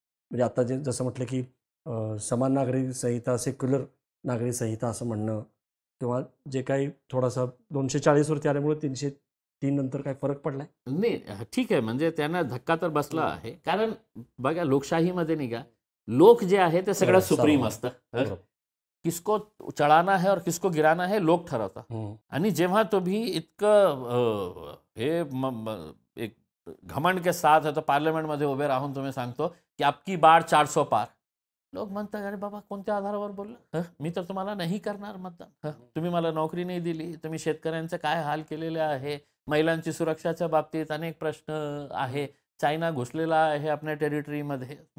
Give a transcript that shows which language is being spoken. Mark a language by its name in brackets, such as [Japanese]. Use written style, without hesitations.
[Marathi] म्हणजे आता जे जसं म्हटलं की समान नागरी संहिता, सेक्युलर नागरी संहिता असं म्हणणं, किंवा जे काही थोडासा 240 वरती आल्यामुळे 303 नंतर काय फरक पडलाय? नाही, ठीक आहे, म्हणजे त्यांना धक्का तर बसला आहे. कारण बघा, लोकशाहीमध्ये नाही का, लोक जे आहे ते सगळं सुप्रीम असतं. [Hindi] किसको चढाना है और किसको गिराना है [Marathi] लोक ठरवतात. आणि जेव्हा तुम्ही इतकं हे [Hindi] एक घमंड के साथ तो [Marathi] पार्लमेंटमध्ये उभे राहून तुम्ही सांगतो की [Hindi] आपकी बार 400 पार, [Marathi] लोक म्हणतात अरे बाबा कोणत्या आधारावर बोलला, मी तर तुम्हाला नाही करणार मतदान, तुम्ही मला नोकरी नाही दिली, तुम्ही शेतकऱ्यांचे काय हाल केलेले आहे, महिलांची सुरक्षाच्या बाबतीत अनेक प्रश्न आहे, चायना घुसलेला आहे आपल्या टेरिटरीमध्ये.